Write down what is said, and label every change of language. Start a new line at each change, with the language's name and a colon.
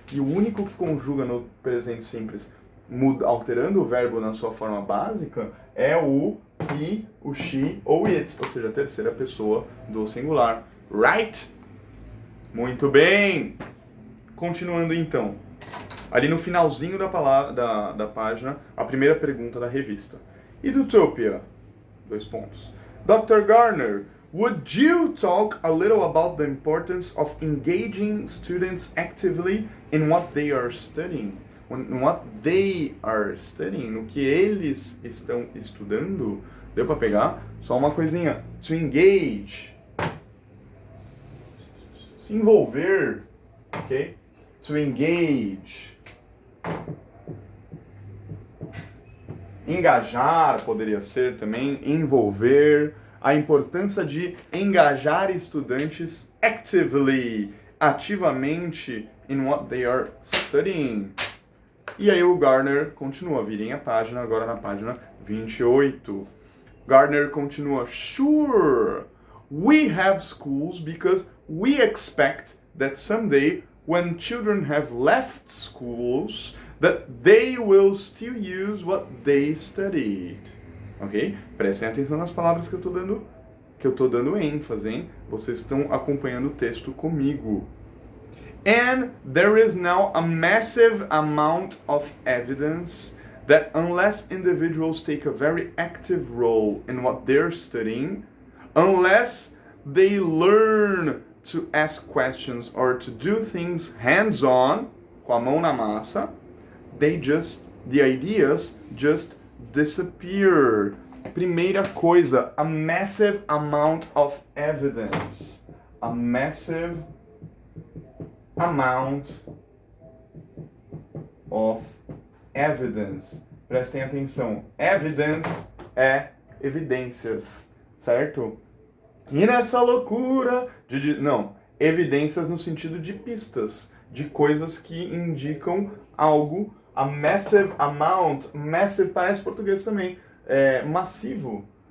Portuguese: E o único que conjuga no presente simples, alterando o verbo na sua forma básica, é o he, o she ou it, ou seja, a terceira pessoa do singular.
English: Right?
Portuguese: Muito bem! Continuando então. Ali no finalzinho da página, a primeira pergunta da revista. Edutopia? 2 pontos. Dr.
English: Garner, would you talk a little about the importance of engaging students actively in what they are studying? In what they are studying?
Portuguese: No que eles estão estudando? Deu para pegar? Só uma coisinha.
English: To engage.
Portuguese: Se envolver. Ok?
English: To engage.
Portuguese: Engajar poderia ser também, envolver, a importância de engajar estudantes actively, ativamente,
English: in what they are studying.
Portuguese: E aí o Garner continua, virem a página, agora na página 28. Garner continua,
English: sure, we have schools because we expect that someday when children have left schools, that they will still use what they studied. Ok?
Portuguese: Prestem atenção nas palavras que eu tô dando ênfase, hein? Vocês estão acompanhando o texto comigo.
English: And there is now a massive amount of evidence that unless individuals take a very active role in what they're studying, unless they learn to ask questions or to do things hands-on,
Portuguese: com a mão na massa,
English: the ideas just disappear.
Portuguese: Primeira coisa,
English: a massive amount of evidence. A massive amount of evidence.
Portuguese: Prestem atenção. Evidence é evidências, certo? E nessa loucura evidências no sentido de pistas, de coisas que indicam algo.
English: A massive amount,
Portuguese: massive parece português também, massivo.